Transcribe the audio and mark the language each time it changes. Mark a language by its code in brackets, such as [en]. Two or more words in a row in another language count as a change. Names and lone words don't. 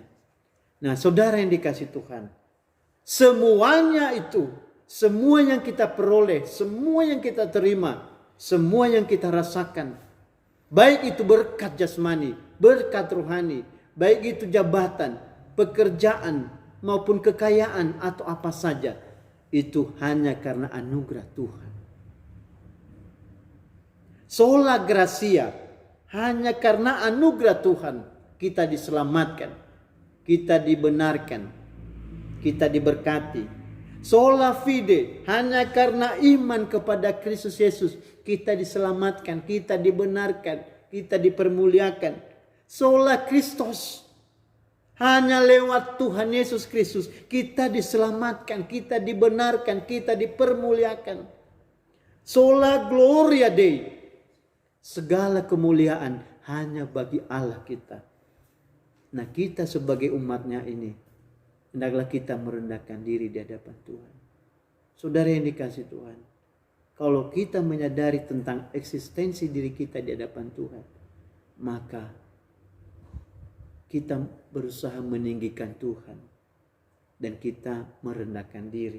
[id] Nah, saudara yang dikasihi Tuhan, semuanya itu, semua yang kita peroleh, semua yang kita terima, semua yang kita rasakan, baik itu berkat jasmani, berkat rohani, baik itu jabatan, pekerjaan, maupun kekayaan atau apa saja, itu hanya karena anugerah Tuhan. [la] Sola gratia, [id] hanya karena anugerah Tuhan kita diselamatkan, kita dibenarkan, kita diberkati. [la] Sola fide, [id] hanya karena iman kepada Kristus Yesus kita diselamatkan, kita dibenarkan, kita dipermuliakan. [la] Sola Christos, [id] hanya lewat Tuhan Yesus Kristus kita diselamatkan, kita dibenarkan, kita dipermuliakan. [la] Sola gloria Dei, [id] segala kemuliaan hanya bagi Allah kita. Nah, kita sebagai umatnya ini, hendaklah kita merendahkan diri di hadapan Tuhan. Saudara yang dikasihi Tuhan, kalau kita menyadari tentang eksistensi diri kita di hadapan Tuhan, maka kita berusaha meninggikan Tuhan dan kita merendahkan diri.